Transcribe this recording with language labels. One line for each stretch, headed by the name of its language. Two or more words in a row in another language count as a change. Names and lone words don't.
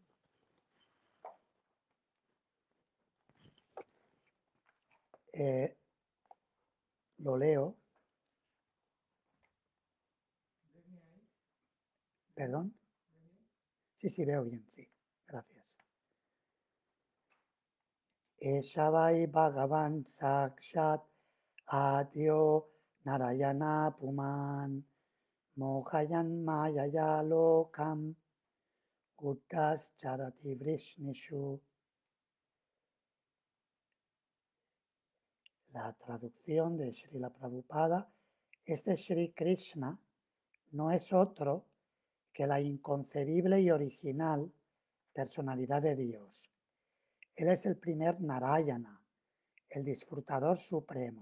Spanish: Lo leo. ¿Perdón? Sí, veo bien, sí. Gracias.
Sanskrit: एष वै भगवान् साक्षात् आद्यो नारायण पुमान् मोहयन् मायया लोकं गूढश् चरति वृष्णिषु.
Spanish: La traducción de Srila Prabhupada, este Sri Krishna no es otro que la inconcebible y original personalidad de Dios. Él es el primer Narayana, el disfrutador supremo.